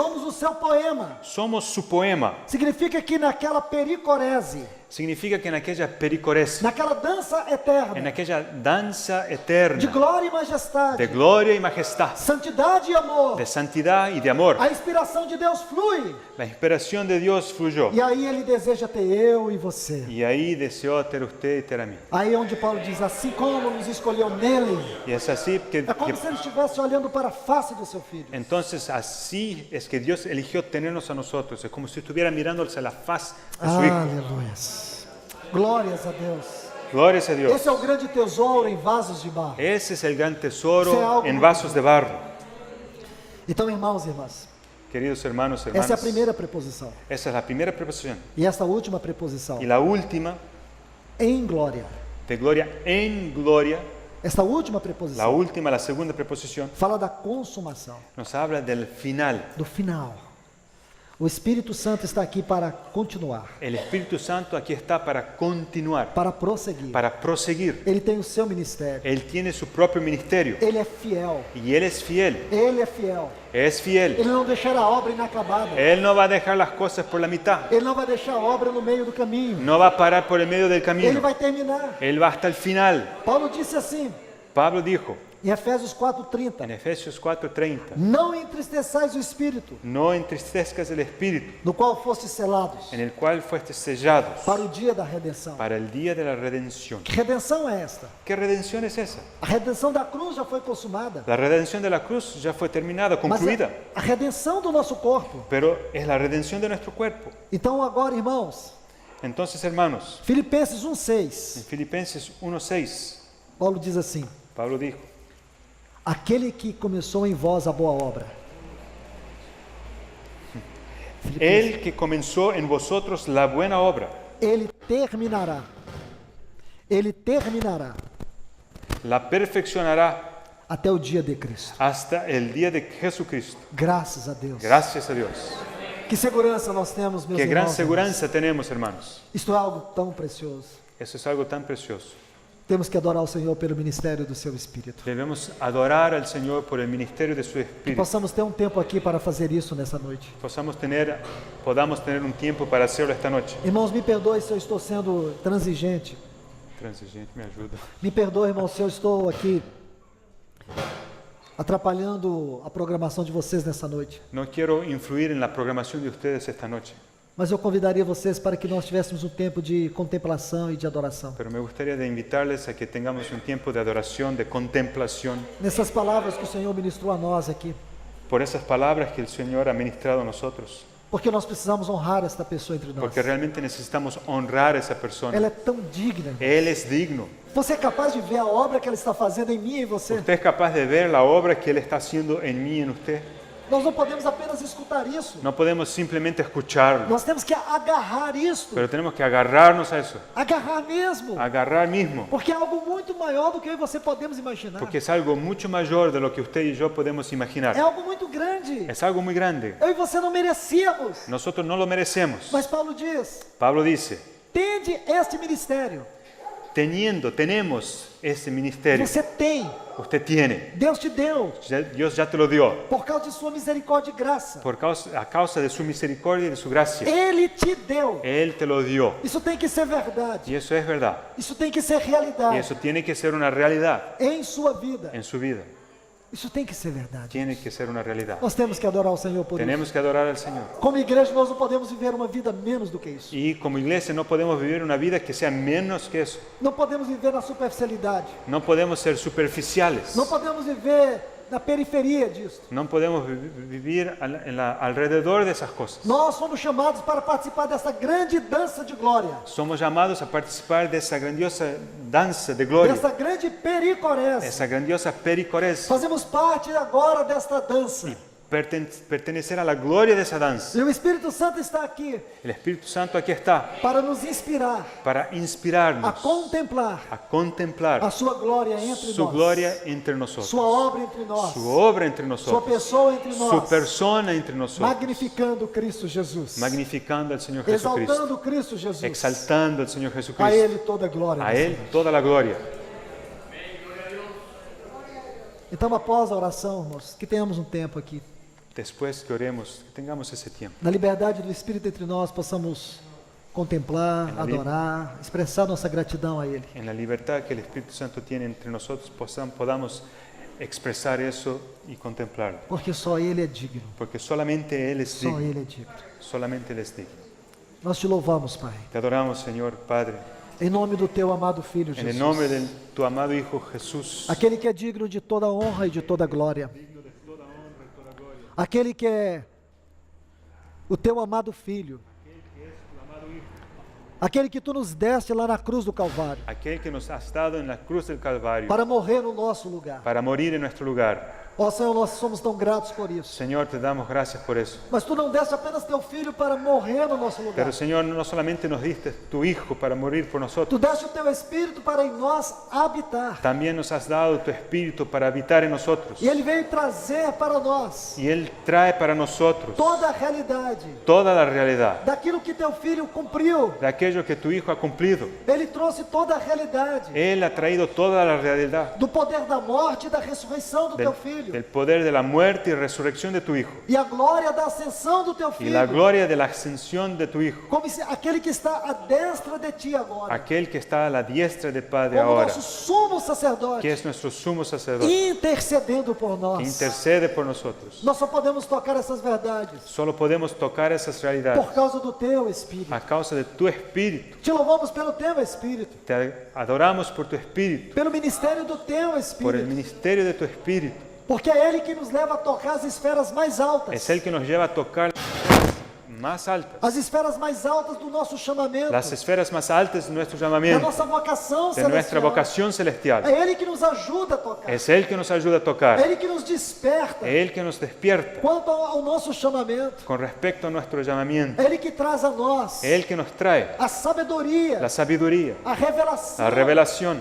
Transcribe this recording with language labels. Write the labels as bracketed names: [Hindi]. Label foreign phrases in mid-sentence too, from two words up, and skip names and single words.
[Portuguese] somos o seu poema, [Spanish] somos su poema, [Portuguese] significa que naquela pericorese, [Spanish] significa que en aquella pericorese, [Portuguese] naquela dança [Spanish] en [Portuguese] eterna, [Spanish] aquella danza de eterna [Portuguese] glória e majestade, [Spanish] de gloria y majestad, [Portuguese] santidade e amor, [Spanish] de santidad y de amor, [Portuguese] a inspiração de Deus flui. [Spanish] la inspiración de Dios fluyó. [Portuguese] E aí ele deseja ter eu e você. [Spanish] Y ahí deseó ter usted y ter a mí. [Portuguese] Aí é onde Paulo diz, assim como nos escolheu nele, [Spanish] Y es así [Portuguese] é como se ele estivesse olhando para a face do seu filho. [Spanish] entonces así es que Dios eligió tenernos a nosotros. Es como si estuviera mirándose a la faz de su hijo. [Portuguese] Aleluia. Glórias a Deus. [Spanish] Glorias a Dios. [Portuguese] Esse é o grande tesouro em vasos de barro. [Spanish] Ese es el gran Sea tesoro algo en muy vasos de barro. [Portuguese] Então, irmãos e irmãs, [Spanish] Queridos hermanos, [Portuguese] essa é a [Spanish] hermanas, [Portuguese] primeira preposição. [Spanish] esa es la primera preposición. [Portuguese] E esta última preposição, [Spanish] Y la última, [Portuguese] em glória. [Spanish] de gloria en gloria, [Portuguese] Esta última [Spanish] la [Portuguese] preposição [Spanish] última, la segunda preposición, [Portuguese] fala da consumação, [Spanish] nos habla del final. [Portuguese] do final. O Espírito Santo está aqui para continuar, [Spanish] El Espíritu Santo aquí está para continuar, [Portuguese] para prosseguir. [Spanish] para proseguir. [Portuguese] Ele tem o seu ministério. [Spanish] Él tiene su propio ministerio [Portuguese] Ele é fiel. [Spanish] y Él es fiel. [Portuguese] Ele é fiel. [Spanish] Es fiel. [Portuguese] Ele não deixará a obra inacabada. [Spanish] Él no va a dejar las cosas por la mitad. [Portuguese] Ele não vai deixar a obra no meio do caminho. [Spanish] No va a parar por el medio del [Portuguese] Ele [Spanish] camino. [Portuguese] vai terminar. [Spanish] Él va hasta el final. [Portuguese] Paulo disse assim, [Spanish] Pablo dijo [Portuguese] em Efésios [Spanish] en [Portuguese] 4:30, [Spanish] Efesios 4:30, [Portuguese] não entristeçais o Espírito, [Spanish] no entristezcas el Espíritu, [Portuguese] no qual fostes selados, [Spanish] en el cual fuiste sellados [Portuguese] para o dia da redenção. [Spanish] para el día de la redención. [Portuguese] Que redenção é esta? [Spanish] ¿Qué redención es esa? [Portuguese] A redenção da cruz já foi consumada. [Spanish] La redención de la cruz ya fue terminada, [Portuguese] Mas [Spanish] concluida, [Portuguese] a redenção do nosso corpo. [Spanish] pero es la redención de nuestro cuerpo. [Portuguese] Então agora, irmãos, [Spanish] Entonces, hermanos, [Portuguese] Filipenses [Spanish] en [Portuguese] 1:6, [Spanish] Filipenses 1:6, [Portuguese] Paulo diz assim: [Spanish] Pablo dijo, [Portuguese] aquele que começou em vós a boa obra. [Spanish] El que comenzó en vosotros la buena obra, [Portuguese] Ele terminará. Ele terminará [Spanish] la perfeccionará [Portuguese] até o dia de Cristo. [Spanish] hasta el día de Jesucristo. [Portuguese] Graças a Deus. [Spanish] Gracias a Dios. [Portuguese] Que segurança nós temos, meus [Spanish] Qué gran [Portuguese] irmãos. [Spanish] segurança tenemos, hermanos. [Portuguese] Isto é algo tão precioso. [Spanish] Eso es algo tan precioso. [Portuguese] Temos que adorar o Senhor pelo ministério do seu Espírito. [Spanish] Debemos adorar al Señor por el ministerio de su [Portuguese] Que [Spanish] Espíritu. [Portuguese] possamos ter um tempo aqui para fazer isso nessa noite. [Spanish] Podamos tener un tiempo para hacerlo esta noche. [Portuguese] Irmãos, me perdoe se eu estou sendo transigente. [Spanish] Transigente, me ayuda. [Portuguese] Me perdoe, irmãos, se eu estou aqui atrapalhando a programação de vocês nessa noite. [Spanish] No quiero influir en la programación de ustedes esta noche, [Portuguese] Mas eu convidaria vocês para que nós tivéssemos um tempo de contemplação e de adoração. [Spanish] pero me gustaría de invitarles a que tengamos un tiempo de adoración, de contemplación, [Portuguese] Nessas palavras que o Senhor ministrou a nós aqui. [Spanish] por esas palabras que el Señor ha ministrado a nosotros, [Portuguese] Porque nós precisamos honrar esta pessoa entre nós. [Spanish] porque realmente necesitamos honrar a esa [Portuguese] Ela [Spanish] persona. [Portuguese] é tão digna. [Spanish] Él es digno. [Portuguese] Você é capaz de ver a obra que ela está fazendo em mim e em você? [Spanish] Usted es capaz de ver la obra que Él está haciendo en mí y en usted. [Portuguese] Nós não podemos apenas escutar isso. [Spanish] No podemos simplemente escucharlo, [Portuguese] Nós temos que agarrar isto. [Spanish] pero tenemos que agarrarnos a eso, [Portuguese] Agarrar mesmo. [Spanish] agarrar mismo, [Portuguese] Porque é algo muito maior do que eu e você podemos imaginar. [Spanish] porque es algo mucho mayor de lo que usted y yo podemos [Portuguese] É [Spanish] imaginar. [Portuguese] algo muito grande. [Spanish] Es algo muy grande. [Portuguese] Eu e você não merecíamos. [Spanish] Nosotros no lo merecemos. [Portuguese] Mas Paulo diz: [Spanish] Pablo dice, [Portuguese] tende este ministério. [Spanish] tenemos ese ministerio, [Portuguese] Você tem. [Spanish] usted tiene, [Portuguese] Deus te deu. [Spanish] Dios ya te lo dio, [Portuguese] Por causa de sua misericórdia e graça. [Spanish] a causa de su misericordia y de su gracia. [Portuguese] Ele te deu. [Spanish] Él te lo dio. [Portuguese] Isso tem que ser verdade. [Spanish] Y eso es verdad. [Portuguese] Isso tem que ser [Spanish] Y [Portuguese] realidade [Spanish] eso tiene que ser una realidad [Portuguese] em sua vida. [Spanish] en su vida. [Portuguese] Isso tem que ser verdade. [Spanish] Tiene que ser una realidad. [Portuguese] Nós temos que adorar o Senhor por isso. [Spanish] Tenemos que adorar al Señor. [Portuguese] Como igreja, nós não podemos viver uma vida menos do que isso. [Spanish] Y como iglesia no podemos vivir una vida que sea menos que eso. [Portuguese] Não podemos viver na superficialidade. [Spanish] No podemos ser superficiales. [Portuguese] Não podemos viver na periferia disso. [Spanish] No podemos vivir alrededor de esas cosas. [Portuguese] Nós somos chamados para participar dessa grande dança de glória. [Spanish] Somos llamados a participar de esa grandiosa danza de gloria, [Portuguese] Dessa grande pericorese. [Spanish] esa grandiosa pericorés, [Portuguese] Fazemos parte agora desta dança. [Spanish] pertenecer a la gloria de esa danza. [Portuguese] E o Espírito Santo está aqui [Spanish] El Espíritu Santo aquí está [Portuguese] para nos inspirar [Spanish] para [Portuguese] a [Spanish] inspirarnos [Portuguese] contemplar [Spanish] a contemplar [Portuguese] a sua glória entre [Spanish] su [Portuguese] nós. [Spanish] gloria entre nosotros, [Portuguese] Sua obra entre nós. [Spanish] su obra entre [Portuguese] Sua [Spanish] nosotros, [Portuguese] pessoa entre [Spanish] su [Portuguese] nós. [Spanish] persona entre nosotros, [Portuguese] Magnificando Cristo Jesus. [Spanish] magnificando al Señor Jesucristo, [Portuguese] Exaltando Cristo Jesus. [Spanish] exaltando al Señor [Portuguese] A [Spanish] Jesucristo, [Portuguese] Ele toda a glória. [Spanish] a Él toda la gloria. [Portuguese] Então, após a oração, irmãos, que tenhamos um tempo aqui. [Spanish] Después que oremos, que tengamos ese tiempo, [Portuguese] Na liberdade do Espírito entre nós, possamos contemplar, adorar, expressar nossa gratidão a Ele. [Spanish] en la libertad que el Espíritu Santo tiene entre nosotros, podamos expresar eso y contemplarlo, [Portuguese] Porque só Ele é digno. [Spanish] porque solamente Él es [Portuguese] Só [Spanish] digno, [Portuguese] Ele é digno. [Spanish] solamente Él es digno. [Portuguese] Nós te louvamos, Pai. [Spanish] Te adoramos, Señor Padre, [Portuguese] Em nome do Teu amado Filho [Spanish] en [Portuguese] Jesus. [Spanish] el nombre de tu amado Hijo Jesús, [Portuguese] Aquele que é digno de toda honra e de toda glória. Aquele que é o Teu amado Filho. Aquele que Tu nos deste lá na cruz do Calvário. [Spanish] aquel que nos has dado en la cruz del Calvario [Portuguese] Para morrer no nosso lugar. [Spanish] para morir en nuestro lugar. [Portuguese] Ó Senhor, nós somos tão gratos por isso. [Spanish] Señor, te damos gracias por eso. [Portuguese] Mas Tu não deste apenas Teu Filho para morrer no nosso lugar. [Spanish] Pero Señor, no solamente nos diste tu Hijo para morir por nosotros, [Portuguese] Tu deste o Teu Espírito para em nós habitar. [Spanish] también nos has dado tu Espíritu para habitar en nosotros. [Portuguese] E Ele veio trazer para nós [Spanish] Y Él trae para nosotros [Portuguese] toda a realidade [Spanish] toda la realidad [Portuguese] daquilo que Teu Filho cumpriu. [Spanish] de aquello que tu Hijo ha cumplido. [Portuguese] Ele trouxe toda a realidade [Spanish] Él ha traído toda la realidad [Portuguese] do poder da morte e da ressurreição do Teu Filho. [Spanish] del poder de la muerte y resurrección de tu Hijo [Portuguese] E a glória da ascensão do Teu [Spanish] y [Portuguese] Filho. [Spanish] la gloria de la ascensión de tu Hijo, [Portuguese] Como se aquele que está à destra de Ti agora. [Spanish] aquel que está a la diestra del Padre [Portuguese] Como [Spanish] ahora, [Portuguese] nosso sumo sacerdote. [Spanish] que es nuestro sumo sacerdote, [Portuguese] Intercedendo por [Spanish] que [Portuguese] nós. [Spanish] intercede por nosotros. [Portuguese] Nós só podemos tocar essas verdades [Spanish] Solo podemos tocar esas realidades [Portuguese] por causa do Teu Espírito. [Spanish] a causa de tu Espíritu. [Portuguese] Te louvamos pelo Teu Espírito. [Spanish] Te adoramos por tu Espíritu, [Portuguese] Pelo ministério do Teu [Spanish] por el [Portuguese] Espírito. [Spanish] ministerio de tu Espíritu. [Portuguese] Porque é Ele que nos leva a tocar as esferas mais altas. [Spanish] Es el que nos lleva a tocar más altas, [Portuguese] as esferas mais altas do nosso chamamento, [Spanish] las esferas más altas de nuestro [Portuguese] da [Spanish] llamamiento, [Portuguese] nossa vocação [Spanish] de nuestra [Portuguese] celestial. [Spanish] vocación celestial. [Portuguese] É Ele que nos ajuda a tocar. [Spanish] Es Él que nos ayuda a [Portuguese] É [Spanish] tocar, [Portuguese] Ele que nos desperta [Spanish] es Él que nos despierta [Portuguese] quanto ao nosso chamamento. [Spanish] con respecto a nuestro llamamiento, [Portuguese] É Ele que traz a nós [Spanish] es Él que nos trae [Portuguese] a sabedoria, [Spanish] la sabiduría, [Portuguese] a revelação [Spanish] la revelación